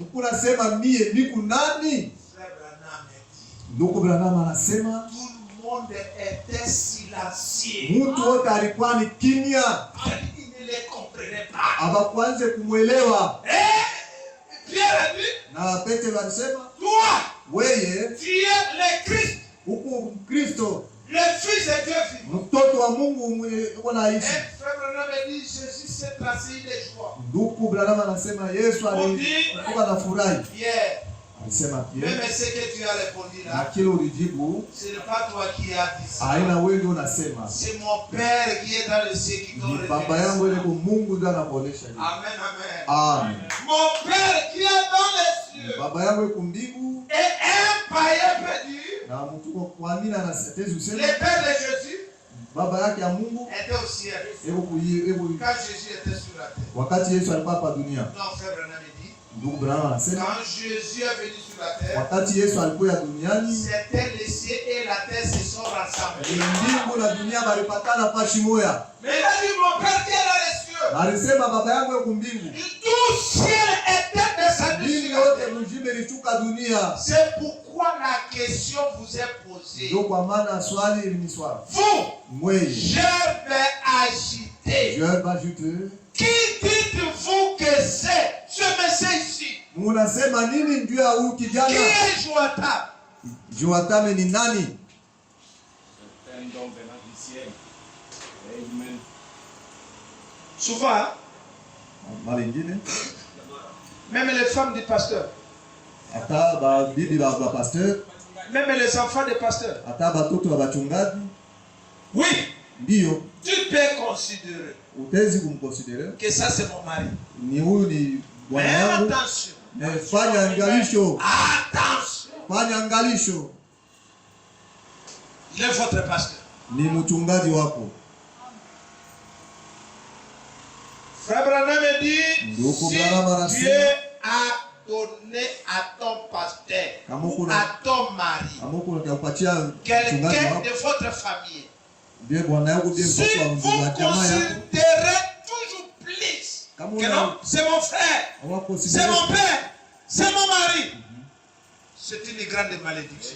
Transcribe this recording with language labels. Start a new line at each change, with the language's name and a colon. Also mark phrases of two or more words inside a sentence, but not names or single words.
French: Frère Branham dit, tout le monde était silencieux. Il ne les comprenait pas. Et Pierre a dit, toi, tu es le Christ, le Fils de Dieu vivant.
Swahili: mtoto wa Mungu mwenye uko naishi.
French: Frère Branham dit Jésus s'est tracé des joies.
Swahili: Ndugu Branham anasema Yesu alikuwa na furahi. Alisema
French: même ce que tu as répondu là.
Swahili: Kile ulijibu.
French: Ce n'est pas toi qui as dit ça.
Swahili: Haina wewe ndio unasema.
French: C'est mon Père qui est dans le ciel qui t'aurait dit.
Swahili: Baba yangu ile kwa Mungu ndio anakuonesha. Amen, amen. Amen.
French: Mon Père qui est dans les cieux.
Swahili: Baba yangu yuko mbingu.
French: Et un païen peut dire.
Swahili: Na mtu kwa nini anasema useme?
French: Le Père de Jésus.
Swahili: Baba yake ya Mungu
French: était au ciel. Quand Jésus était sur la terre.
Swahili: Wakati Yesu alikuwa hapa dunia.
French: Non, Frère Branham dit.
Swahili: Ndugu Branham anasema
French: quand Jésus est venu sur la terre,
Swahili: wakati Yesu alikuwa duniani,
French: c'était le ciel et la terre se sont rassemblés.
Swahili: Mbingu na dunia walipatana pashi moja.
French: Mais il a dit mon Père qui est dans les cieux.
Swahili: Alisema baba yangu yuko mbingu.
French: Tout ciel était descendu sur la terre.
Swahili: Mjime lishuka dunia.
French: C'est pourquoi la question vous est posée.
Swahili: Ndio kwa maana swali ni swali.
French: Vous, je vais agiter. Je vais ajouter. Qui dites-vous que c'est ce monsieur ici?
Swahili: Munasema nini juu ya huyu kijana?
French: Qui est Joatam?
Swahili: Joatam ni nani?
French: C'est un don venant du ciel. Amen. Souvent,
Swahili: malingine,
French: même les femmes du pasteur,
Swahili: ata ba bibi ba pasteur,
French: même les enfants des pasteurs,
Swahili: ata batoto ba bachungaji,
French: oui,
Swahili: ndio
French: tu peux considérer
Swahili: utezi kumconsidérer
French: que ça c'est mon mari.
Swahili: Ni huyu ni bwana
French: Mais
Swahili: wangu.
French: attention.
Swahili: Fanya angalisho.
French: Attention.
Swahili: Fanya angalisho.
French: Il est votre pasteur.
Swahili: Ni mchungaji wako.
French: Frère Branham dit si Dieu a donné à ton pasteur ou à ton mari quelqu'un de votre famille, si vous considérez toujours plus que non, c'est mon frère, c'est mon père, c'est mon mari, c'est une grande malédiction.